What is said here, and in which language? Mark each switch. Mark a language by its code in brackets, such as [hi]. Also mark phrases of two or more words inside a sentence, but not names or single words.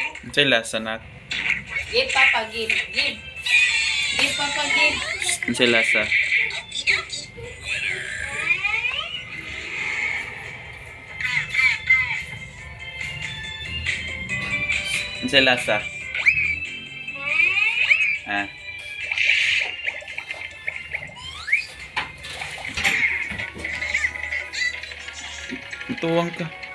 [ceb] Unsay lasa nak? [en] Give, Papa, give. Give. Give, Papa, give. [ceb] Unsay lasa? Unsay lasa? Ah. Tuwang ka.